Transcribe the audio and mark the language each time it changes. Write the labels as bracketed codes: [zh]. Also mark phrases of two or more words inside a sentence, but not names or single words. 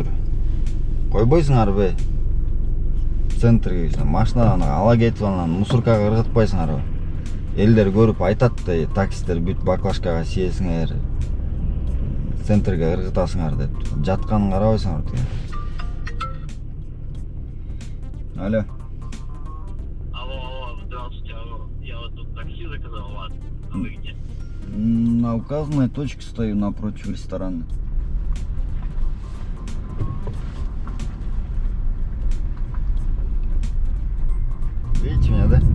[ky] Койбойсуңарбы? Центрге машинадан ала кетип анан мусоркага ыргытпайсыңарбы? Элдер көрүп айтат да, таксисттер бүт баклажкага сиесиңер, центрге ыргытасыңар деп. Жатканын карабайсыңар деген. Алло. [ru] Алло, здравствуйте, я вот тут такси заказал у вас. А вы где? На указанной точке стою напротив ресторана. Видите меня, да?